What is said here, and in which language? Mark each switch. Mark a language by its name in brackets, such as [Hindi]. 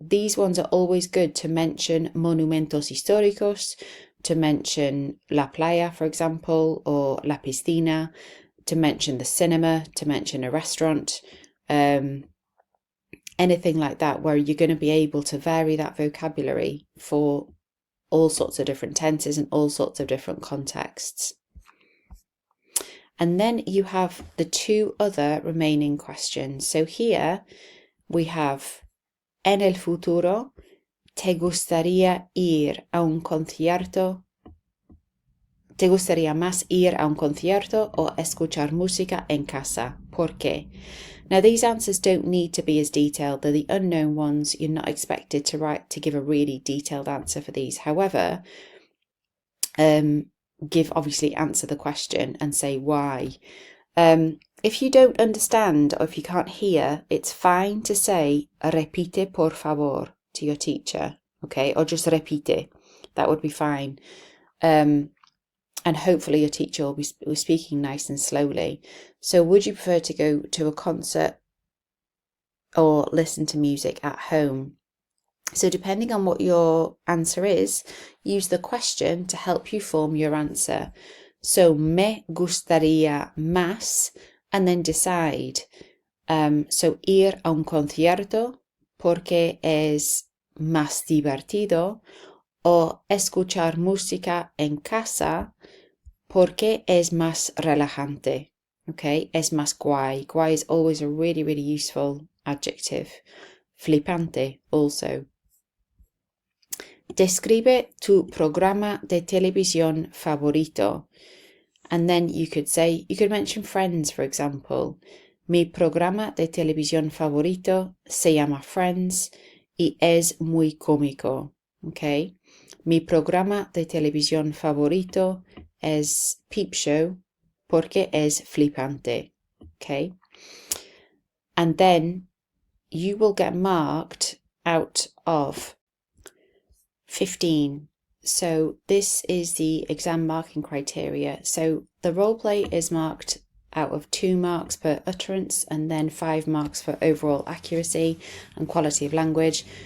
[English] These ones are always good to mention [Spanish] monumentos históricos, [English] to mention la playa, for example, or la piscina, to mention the cinema, to mention a restaurant, anything like that, where you're going to be able to vary that vocabulary for all sorts of different tenses and all sorts of different contexts. And then you have the two other remaining questions. So here we have, [Spanish] en el futuro, ¿te gustaría ir a un concierto? ¿Te gustaría más ir a un concierto o escuchar música en casa? ¿Por qué? [English] Now these answers don't need to be as detailed. They're the unknown ones. You're not expected to give a really detailed answer for these. However, obviously answer the question and say why. If you don't understand or if you can't hear, it's fine to say [Spanish] repite por favor [English] to your teacher, okay? Or just repite. That would be fine. And hopefully your teacher will be speaking nice and slowly. So would you prefer to go to a concert or listen to music at home? So depending on what your answer is, use the question to help you form your answer. So [Spanish] me gustaría más, [English] and then decide. [Spanish] So ir a un concierto porque es más divertido, o escuchar música en casa porque es más relajante. Okay, es más guay. [English] Guay is always a really, really useful adjective. Flipante also. [Spanish] Describe tu programa de televisión favorito. [English] And then you could mention Friends, for example. [Spanish] Mi programa de televisión favorito se llama Friends y es muy cómico. Okay. Mi programa de televisión favorito es Peep Show porque es flipante. [English] Okay. And then you will get marked out of 15. So this is the exam marking criteria. So the role play is marked out of 2 marks per utterance and then 5 marks for overall accuracy and quality of language.